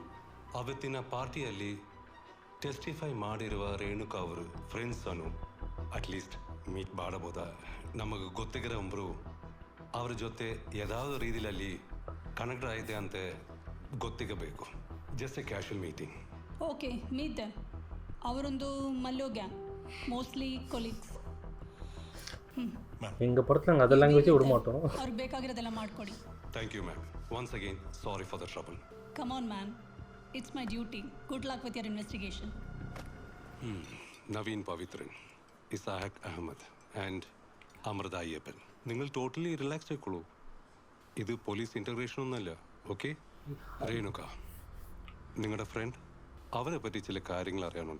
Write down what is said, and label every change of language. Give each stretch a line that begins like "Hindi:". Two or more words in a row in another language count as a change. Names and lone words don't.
Kannada: ಅವತ್ತಿನ ಪಾರ್ಟಿಯಲ್ಲಿ ಟೆಸ್ಟಿಫೈ ಮಾಡಿರುವ ರೇಣುಕಾ ಅವರು ಫ್ರೆಂಡ್ಸ್ ಅನ್ನು
English: at least meet
Kannada: ಮಾಡಬಹುದಾ? ನಮಗೆ ಗೊತ್ತಿರೋಂಬರು ಅವ್ರ ಜೊತೆ ಯಾವುದಾದ್ರು ರೀತಿಯಲ್ಲಿ ಕನೆಕ್ಟ್ ಆಯಿತೆ ಅಂತ ಗೊತ್ತಿಗಬೇಕು.
English: just a casual meeting. okay, meet them.
Kannada: ಅವರೊಂದು ಮಲ್ಲೋ ಗ್ಯಾಂಗ್,
English: mostly colleagues.
Tamil: எங்கள் படத்தில் நாங்கள் அதெல்லாம் வச்சு விட மாட்டோம்.
Kannada: ಅವ್ರಿಗೆ ಬೇಕಾಗಿರೋದೆಲ್ಲ ಮಾಡಿಕೊಡಿ.
English: thank you ma'am. once again sorry for the trouble. come on man, it's my duty. good luck with your investigation.
Malayalam: നവീൻ പവിത്രൻ, ഇസാഹക് അഹമ്മദ് ആൻഡ് അമൃത അയ്യപ്പൻ. നിങ്ങൾ
English: totally relaxed
Malayalam: ആയിക്കോളൂ. ഇത്
English: police interrogation
Malayalam: ഒന്നുമല്ല. ഓക്കെ? രേണുക, നിങ്ങളുടെ ഫ്രണ്ട്, അവരെ പറ്റി ചില കാര്യങ്ങൾ അറിയാനുണ്ട്.